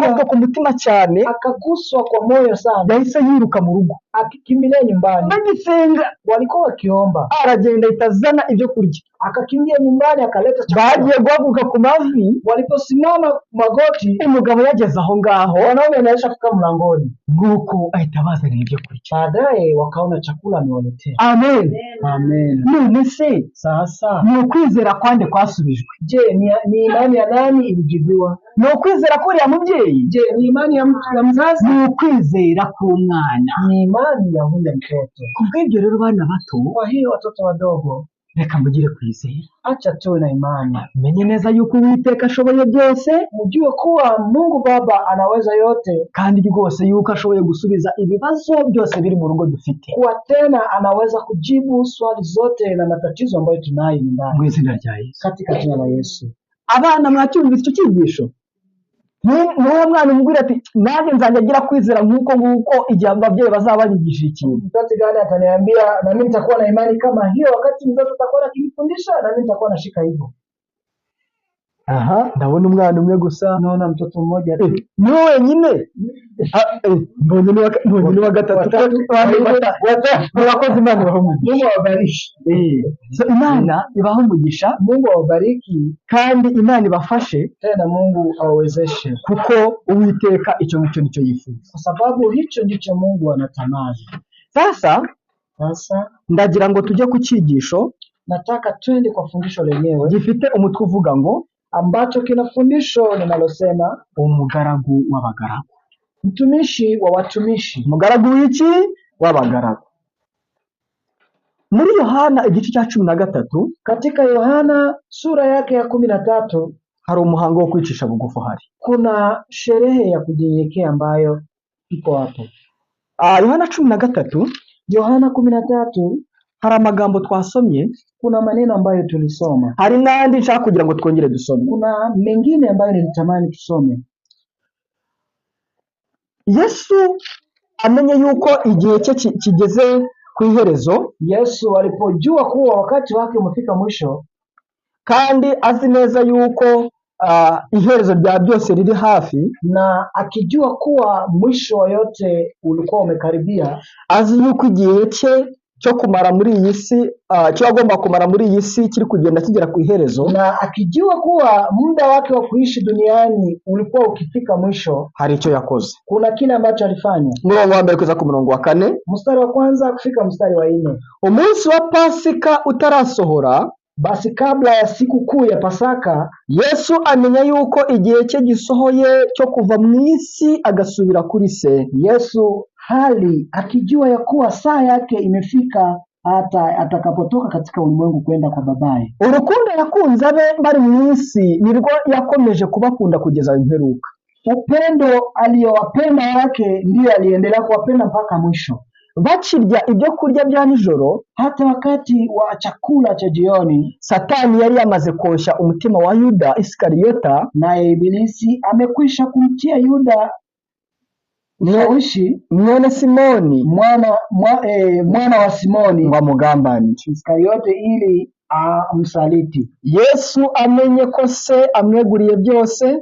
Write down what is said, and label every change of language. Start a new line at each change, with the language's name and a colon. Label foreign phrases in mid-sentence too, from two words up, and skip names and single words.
Kinyarwanda: yakozwe ku mutima cyane,
Swahili: akaguswa kwa moyo sana,
Kinyarwanda: yahise yiruka mu rugo
Swahili: akikimbilia nyumbani.
Kinyarwanda: Bagisenga
Swahili: walikuwa wakiomba,
Kinyarwanda: aragenda itazana ibyo kurya,
Swahili: akakimbia nyumbani akaleta chakula.
Kinyarwanda: Bagiye guhaguruka ku mavi,
Swahili: waliposimama magoti,
Kinyarwanda: umugabo yageze aho ngaho,
Swahili: wanaume anaisha kufika mlangoni,
Kinyarwanda: nuko ahita bazanira ibyo kurya.
Swahili: Baadaye wakaona chakula amewaletea. Amen. Amen.
Kinyarwanda: None se
Swahili: sasa
Kinyarwanda: ni ukwizera kwande kwasubijwe?
Swahili: Je, ni imani ya nani ilijibiwa?
Kinyarwanda: Ni ukwizera kuri ya mubyeyi?
Swahili: Je, ni imani ya mzazi?
Kinyarwanda: Ni ukwizera k'umwana,
Swahili: ni imani ya huyo mtoto.
Kinyarwanda: Kubw'ibyo rero bana bato,
Swahili: kwa hiyo watoto wadogo,
Kinyarwanda: reka mugire kwizera,
Swahili: acha tuwe na imani.
Kinyarwanda: Menye neza yuko Uwiteka ashoboye byose,
Swahili: mujue kuwa Mungu Baba anaweza yote,
Kinyarwanda: kandi rwose yuko ashoboye gusubiza ibibazo byose biri mu rugo dufite,
Swahili: kuwa tena anaweza kujibu swali zote na matatizo ambayo tunayo nyumbani.
Kinyarwanda: Mu izina rya Yesu,
Swahili: katika jina la Yesu.
Kinyarwanda: Abana mwacyumvise icyo cyigisho? Niwe mwana umubwira ati nanjye nzajya agira kwizera nk'uko igihe ababyeyi bazaba banyigisha ikintu.
Swahili: Mtoto gani ataniambia na mimi nitakuwa na imani kama hiyo wakati mzazi atakuwa akinifundisha na mimi nitakuwa nashika hivyo.
Kinyarwanda: Ndabona umwana umwe gusa,
Swahili: naona mtoto mmoja
Kinyarwanda: ni wenyine. Mbonye ni wa gatatu. Murakoze, Imana ibahe umugisha.
Swahili: Mungu awabariki.
Kinyarwanda: Imana ibahe umugisha,
Swahili: Mungu awabariki,
Kinyarwanda: kandi Imana ibafashe,
Swahili: tena Mungu awawezeshe,
Kinyarwanda: kuko Uwiteka icyo ngicyo nicyo yifuza,
Swahili: kwa sababu hicho ndicho Mungu anatamani.
Kinyarwanda: Sasa ndagira ngo tujye ku cyigisho.
Swahili: Nataka twende kwa fundisho lenyewe
Kinyarwanda: gifite umutwe uvuga ngo,
Swahili: ambacho kina fundisho linalosema
Kinyarwanda: umugaragu w'abagaragu,
Swahili: mtumishi wa watumishi.
Kinyarwanda: Umugaragu w'iki? W'abagaragu. Muri Yohana igice cya 13
Swahili: Katika Yohana sura yake ya 13
Kinyarwanda: hari umuhango wo kwicisha bugufi hari.
Swahili: kuna sherehe ya kujinyenyekea ambayo iko hapo. Yohana 13, Yohana 13
Kinyarwanda: hari amagambo twasomye,
Swahili: kuna maneno ambayo tulisoma.
Kinyarwanda: hari n'andi nshaka kugira ngo twongere dusome.
Swahili: Kuna mengine ambayo nilitamani tusome.
Kinyarwanda: Yesu amenye yuko igihe cye kigeze ku iherezo,
Swahili: Yesu alipojua kuwa wakati wake umefika mwisho,
Kinyarwanda: kandi azi neza yuko iherezo rya byose riri hafi,
Swahili: na akijua kuwa mwisho wa yote ulikuwa umekaribia,
Kinyarwanda: azi yuko igihe cye cyo kumara muri iyi si cyo agomba kumara muri iyi si kiri kugenda kigera ku iherezo,
Swahili: na akijua kuwa muda wake wa kuishi duniani ulikuwa ukifika mwisho,
Kinyarwanda: hari icyo yakoze.
Swahili: kuna kile ambacho alifanya.
Kinyarwanda: Murongo wa mbere kuza ku murongo wa 4,
Swahili: Mstari wa kwanza kufika mstari wa 4.
Kinyarwanda: umunsi wa Pasika utarasohora,
Swahili: Basi kabla ya siku kuu ya Pasaka,
Kinyarwanda: Yesu amenya yuko igihe cye gisohoye cyo kuva mu isi agasubira kuri se.
Swahili: Yesu hali akijua ya kuwa saa yake imefika hata atakapotoka katika ulimwengu kwenda kwa babaye.
Kinyarwanda: Urukundo yakunze abe bari mu isi nirwo yakomeje kubakunda kugeza imperuka.
Swahili: Upendo aliyowapenda wake ndiye aliendelea kuwapenda mpaka mwisho.
Kinyarwanda: Bakirya ibyo kurya bya nijoro,
Swahili: Hata wakati wa chakula cha jioni,
Kinyarwanda: Satani yari yamaze kosha umutima wa Yuda Iskariyota,
Swahili: naye Ibilisi amekwisha kumtia Yuda mshawishi
Kinyarwanda: mwene Simoni,
Swahili: mwana wa Simoni
Kinyarwanda: ngo amugambanire.
Swahili: Iskariote ili amsaliti.
Kinyarwanda: Yesu amenye ko se amweguriye byose,